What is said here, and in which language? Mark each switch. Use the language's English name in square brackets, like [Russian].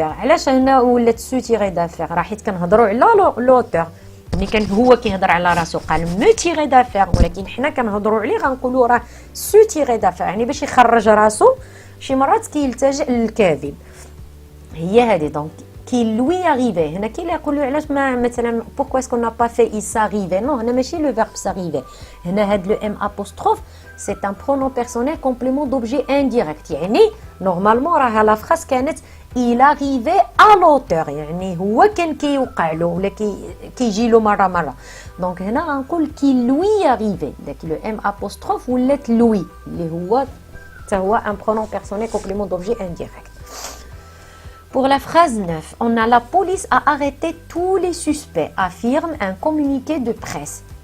[Arabic] علاش هنا ولات se tirer d'affaire راه حيت كنهضروا على لوتور ملي كان هو كيهضر على راسو قال me tirer d'affaire ولكن حنا كنهضروا عليه غنقولوا راه se tirer d'affaire يعني باش يخرج راسو شي مرات كيلتجئ للكذب. هي هذه دونك [French] qui lui arrivait. هنا كي يقولوا علاش ما مثلا pourquoi est-ce qu'on n'a pas fait il s'arrivait. Non, هنا ماشي le verbe s'arriver. هنا هاد le m apostrophe c'est un pronom personnel complément d'objet indirect. يعني normalement راها la phrase كانت il arrivait à l'auteur. [Arabic] يعني هو كان كيوقع له ولا كيجي له مرة. [French] donc هنا غنقول qui lui arrivait. داك le m apostrophe ولات lui اللي هو حتى هو un pronom personnel complément d'objet indirect. Pour la phrase 9, on a la police a arrêté tous les suspects, affirme un communiqué de presse.